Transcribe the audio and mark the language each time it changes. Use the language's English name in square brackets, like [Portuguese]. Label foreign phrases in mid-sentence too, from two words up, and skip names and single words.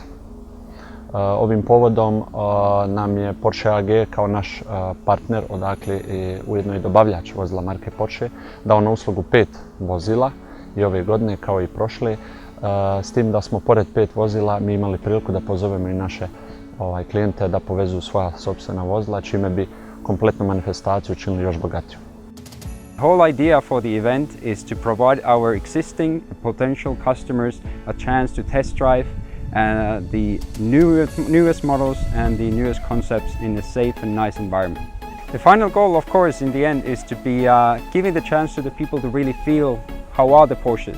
[Serbian] Ovim povodom nam je Porsche AG kao naš partner, odakle je ujedno i dobavljač vozila marke Porsche, dao na uslugu 5 vozila i ove godine kao i prošle, s tim da smo pored 5 vozila mi imali priliku da pozovemo i naše klijente da povezuju svoja sopstvena vozila, čime bi kompletnu manifestaciju učinili još bogatiju. [English] The whole idea for the event is to provide our existing potential customers a chance to test drive the newest models and the newest concepts in a safe and nice environment. The final goal, of course, in the end is to be giving the chance to the people to really feel how are the Porsches.